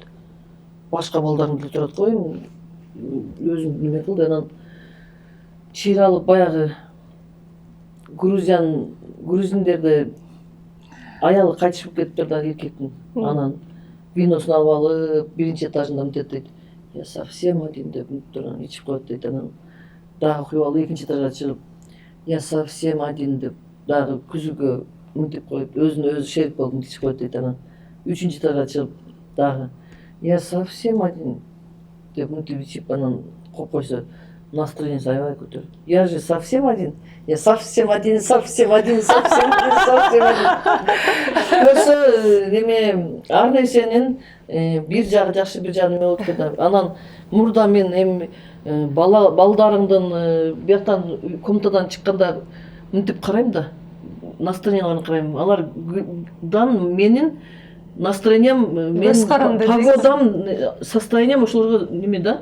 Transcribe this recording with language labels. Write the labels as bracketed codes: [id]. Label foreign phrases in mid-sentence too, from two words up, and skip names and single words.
[ky] Башка балдарым деле турат го, өзүм неме кылды. Анан чыйралып баягы грузиндерде аялы кайтышып кетиптир да, эркектин. Анан виносун алып алып биринчи этажында мынтет дейт. [ru] Я совсем один [ky] деп мынтип ичип коет дейт. Анан дагы куюп алып экинчи этажга чыгып [ru] я совсем один [ky] деп дагы күзүгө мынтип коет. Өзүнө өзү шерик болуп мынтип ичип коет дейт. Анан үчүнчү этажга чыгып дагы [ru] я совсем один [ky] деп мынтип ичип анан коюп койсо настроениеси аябай көтөрүлөт. [ru] Я же совсем один. Я совсем один, совсем один, совсем один, совсем один. [ky] Көрсө неме ар нерсенин бир жагы жакшы, бир жагы неме болот экен. Анан мурда мен эми балдарыңдын бияктан комнатадан чыкканда мынтип карайм да, настроенияларын карайм. Алардан менин настроениям, менин погодам, состоянием ошолорго неме да.